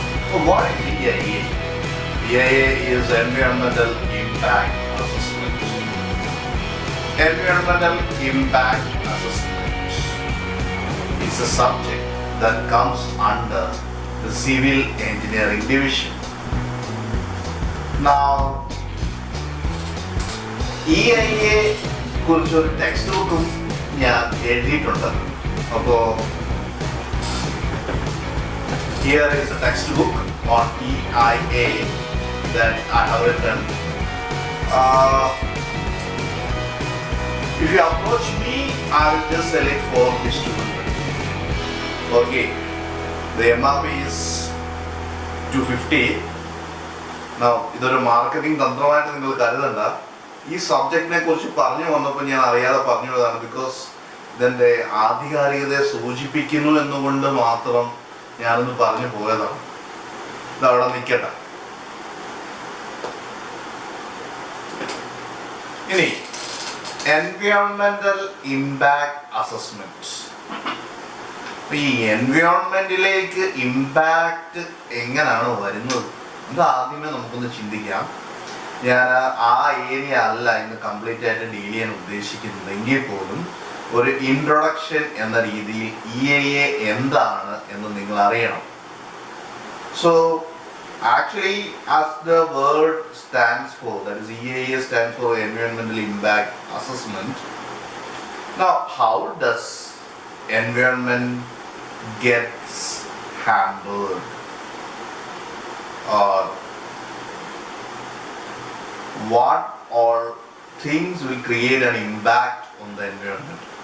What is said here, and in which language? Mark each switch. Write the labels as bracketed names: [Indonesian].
[English] So what is EIA? EIA is Environmental Impact Assessment. Environmental Impact Assessment is a subject that comes under the Civil Engineering Division. [Malayalam] Now, EIA കുറിച്ചൊരു text ബുക്കും ഞാൻ എഴുതിയിട്ടുണ്ട്. [English] അപ്പോൾ here is a textbook on EIA that I have written. If you approach me, I will just sell it for this 200. Okay, the MRP is 250. [Malayalam] Now, ഇതൊരു marketing തന്ത്രമായിട്ട് നിങ്ങൾ കരുതണ്ട. ഈ സബ്ജക്റ്റിനെ കുറിച്ച് പറഞ്ഞു വന്നപ്പോൾ ഞാൻ അറിയാതെ പറഞ്ഞതാണ്. ബിക്കോസ് ഇതിൻ്റെ ആധികാരികതയെ സൂചിപ്പിക്കുന്നു എന്നുകൊണ്ട് മാത്രം ഞാനൊന്ന് പറഞ്ഞു പോയതാണ്. ഇതവിടെ നിൽക്കട്ടെ. ഇനി എൻവയോൺമെന്റൽ ഇമ്പാക്ട് അസസ്മെന്റ്. ഈ എൻവയോൺമെന്റിലേക്ക് ഇമ്പാക്ട് എങ്ങനെയാണ് വരുന്നത് ഇത് ആദ്യമേ നമുക്കൊന്ന് ചിന്തിക്കാം. ഞാൻ ആ ഏരിയ അല്ല ഇന്ന് കംപ്ലീറ്റ് ആയിട്ട് ഡീൽ ചെയ്യാൻ ഉദ്ദേശിക്കുന്നത്. എങ്കിൽ പോലും ഒരു ഇൻട്രൊഡക്ഷൻ എന്ന രീതിയിൽ EIA എന്താണ് എന്ന് നിങ്ങൾ അറിയണം. [English] So actually as the word stands for, that is EIA stands for Environmental Impact Assessment. Now how does environment gets hampered, or what all things will create an impact on the environment?